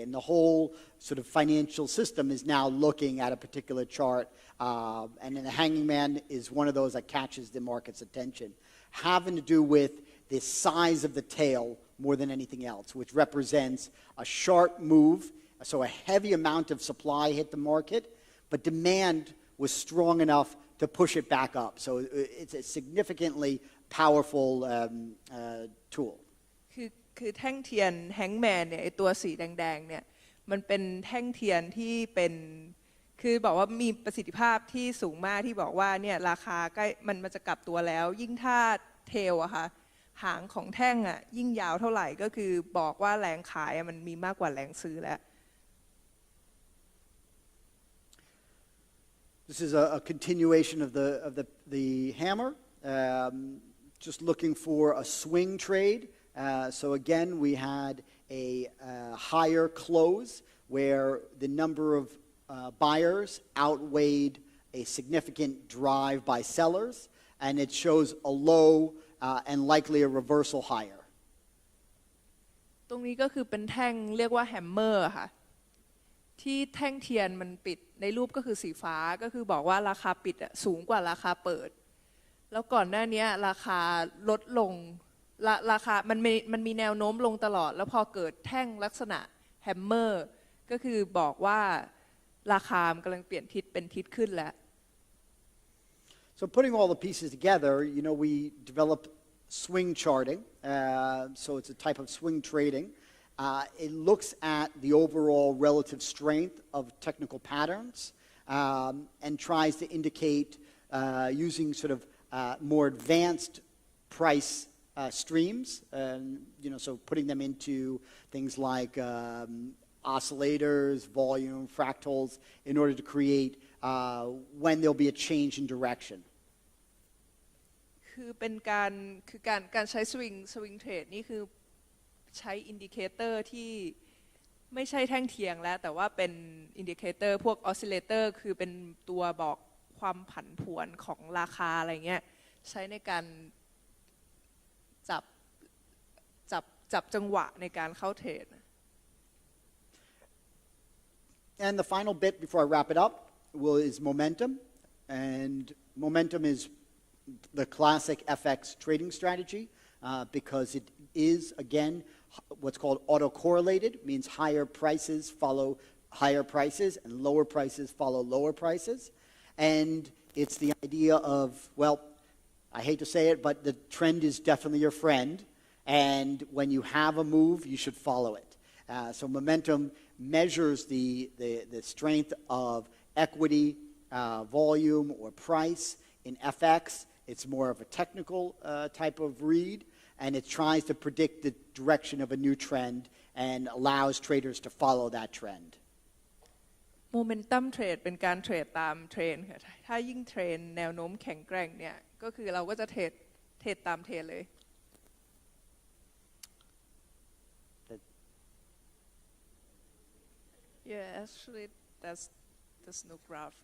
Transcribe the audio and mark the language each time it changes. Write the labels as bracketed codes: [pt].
[en] And the whole sort of financial system is now looking at a particular chart, and then the hanging man is one of those that catches the market's attention, having to do with the size of the tail more than anything else, which represents a sharp move. So a heavy amount of supply hit the market, but demand was strong enough to push it back up. So it's a significantly powerful tool. [th] คือแท่งเทียนแฮงแมนเนี่ยไอตัวสีแดงๆเนี่ยมันเป็นแท่งเทียนที่เป็นคือบอกว่ามีประสิทธิภาพที่สูงมากที่บอกว่าเนี่ยราคาใกล้มันจะกลับตัวแล้วยิ่งถ้าเทลอะค่ะหางของแท่งอะยิ่งยาวเท่าไหร่ก็คือบอกว่าแรงขายมันมีมากกว่าแรงซื้อแล้ว [en] This is a continuation of the hammer, just looking for a swing trade. So again, we had a higher close where the number of buyers outweighed a significant drive by sellers, and it shows a low and likely a reversal higher. [th] ตรงนี้ก็คือเป็นแท่งเรียกว่าแฮมเมอร์ค่ะที่แท่งเทียนมันปิดในรูปก็คือสีฟ้าก็คือบอกว่าราคาปิดสูงกว่าราคาเปิดแล้วก่อนหน้านี้ราคาลดลงราคามันมีแนวโน้มลงตลอดแล้วพอเกิดแท่งลักษณะแฮมเมอร์ก็คือบอกว่าราคามกำลังเปลี่ยนทิศเป็นทิศขึ้นแล้ว [en] So putting all the pieces together, we developed swing charting. So it's a type of swing trading. It looks at the overall relative strength of technical patterns and tries to indicate using sort of more advanced price streams. So putting them into things like oscillators, volume, fractals, in order to create when there'll be a change in direction. [th] คือเป็นการใช้สวิงเทรดนี่คือใช้อินดิเคเตอร์ที่ไม่ใช่แท่งเทียงแล้วแต่ว่าเป็นอินดิเคเตอร์พวกออสซิเลเตอร์คือเป็นตัวบอกความผันผวนของราคาอะไรเงี้ยใช้ในการจับจังหวะในการเข้าเทรด [en] And the final bit before I wrap it up is momentum, and momentum is the classic FX trading strategy because it is, again, what's called autocorrelated, means higher prices follow higher prices and lower prices follow lower prices. And it's the idea of, well, I hate to say it, but the trend is definitely your friend. And when you have a move, you should follow it. So momentum measures the strength of equity, volume, or price. In FX, it's more of a technical type of read, and it tries to predict the direction of a new trend and allows traders to follow that trend. [th] Momentum trade เป็นการเทรดตามเทรนค่ะถ้ายิ่งเทรนแนวโน้มแข็งแกร่งเนี่ยก็คือเราก็จะเทรดตามเทรนเลย [en] Yeah, actually, there's no graph.